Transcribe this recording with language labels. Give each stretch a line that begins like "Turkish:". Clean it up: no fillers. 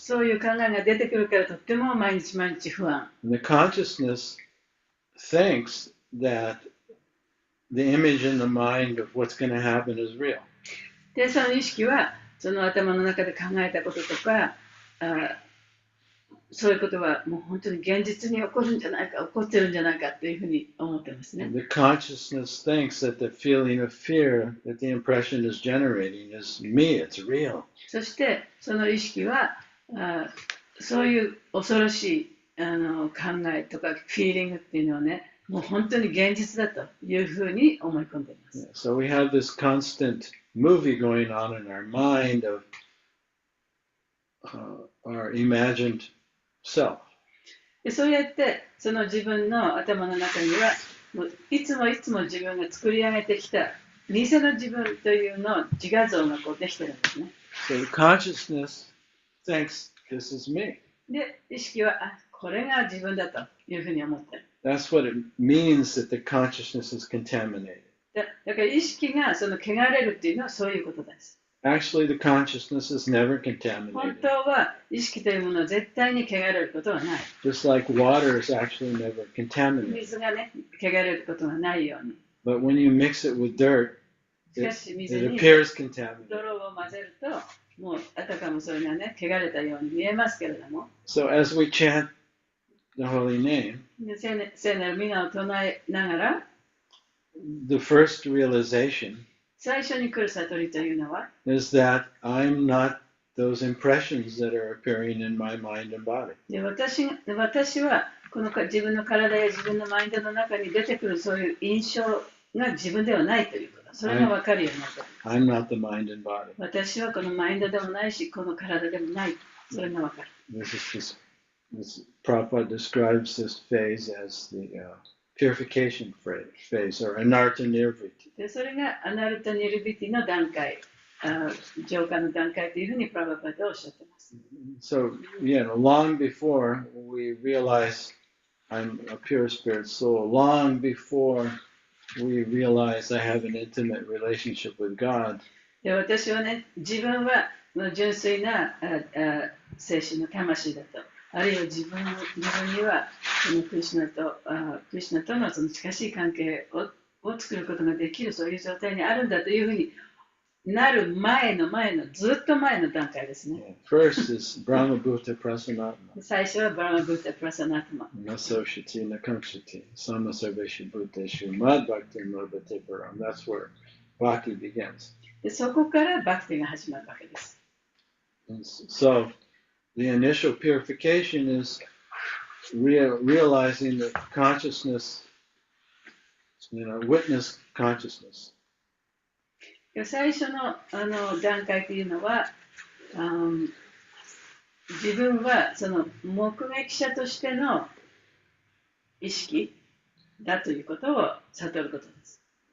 Japanese: そういう考えが出てくるからとっても毎日毎日不安。
English: And the consciousness thinks that the image in the mind of what's going to happen is real.
Japanese: で、その意識はその頭の中で考えたこととか、そういうことはもう本当に現実に起こるんじゃないか、起こってるんじゃないかというふうに思ってますね。
English: The consciousness thinks that the feeling of fear that the impression is generating is me, it's real.
Japanese: そしてその意識はそういう恐ろしい考えとかフィーリングっていうのはね、もう本当に現実だというふうに思い込んでいます。
English: So we have this constant movie going on in our mind of our imagined self.
Japanese: でそうやってその自分の頭の中にはもういつも自分が作り上げてきた偽の自分というの自画像がこうできてるんですね。
English: So the consciousness thinks this is me.
Japanese: で、意識はこれが自分だというふうに思ってる。
English: That's what it means that the consciousness is contaminated.
Japanese: だから意識がその汚れるっていうのはそういうことです。
English: Actually, the consciousness is never
Japanese: 本
English: contaminated.
Japanese: 当は意識というものは絶対に汚れることはない。
English: Just like water is actually never contaminated.
Japanese: 水がね、汚れることはないように。
English: But when you mix it with dirt,
Japanese: しかし水
English: it
Japanese: に
English: appears contaminated.
Japanese: 泥を混ぜると、もうあたかもそれがね、汚れたように見えますけれども。
English: So as we chant the holy name,
Japanese: で聖なる皆を唱えながら、
English: the first realization
Japanese: 最初に来る悟りというのは、
English: is that I'm not those impressions that are appearing in my mind and body.
Japanese: で私はこの自分の体や自分のマインドの中に出てくるそういう印象が自分ではないということ。それが分かるようになった。
English: I'm not the mind and body.
Japanese: 私はこのマインドでもないし、この体でもない。それが分かる。
English: This Prabhupada describes this phase as the purification phase, or anarta nirviti.
Japanese: でそれがアナルタ・ニルビティの段階、浄化の段階というふうにプラバパでおっしゃっています。
English: So, long before we realize I'm a pure spirit soul, long before we realize I have an intimate relationship with God,
Japanese: で私はね、自分は純粋な精神の魂だと。あるいは自分にはそのクリシュナとのその近しい関係を作ることができるそういう状態にあるんだというふうになる前のずっと前の段階ですね。
English: First is Brahma Bhuta Prasanatma.
Japanese: 最初はブラマブータプラサナトマ。
Sanskrit: Nasoshiti Nakamshiti. Samasarveshu Bhuteshu Mad Bhakti Marbate Param.
English: That's where Bhakti begins.
Japanese: でそこからバクティが始まるわけです。
English: So the initial purification is realizing that consciousness, witness consciousness.
Japanese: 最初の段階というのは、自分はその目撃者としての意識だということを悟ることです。